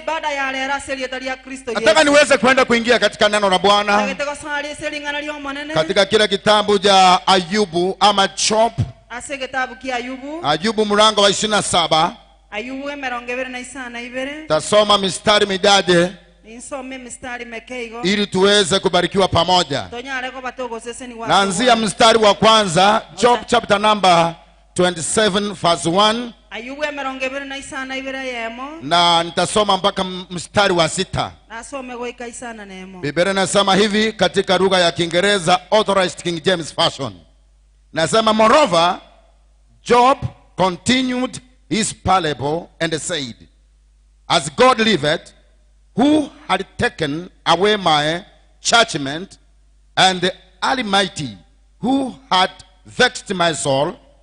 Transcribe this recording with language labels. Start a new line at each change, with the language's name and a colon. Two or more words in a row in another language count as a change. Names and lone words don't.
Swahili: Nataka niweze kwenda kuingia katika neno la Bwana katika kila kitabu cha Ayubu ama Job. Ayubu mlango wa 27. Tasoma mistari midaje ili tuweze kubarikiwa pamoja. Naanzia mstari wa kwanza,
English: Job chapter number 27 verse 1
Swahili: Ayubu 27 na nitasoma mpaka mstari wa 6.
Gusii: nasome goika isana nemo.
Swahili: Biblia inasema hivi katika lugha ya Kiingereza,
English: Authorized King James Version. Nasema, moreover, Job continued his parable and said, as God liveth, who had taken away my judgment, and the Almighty, who had vexed my soul,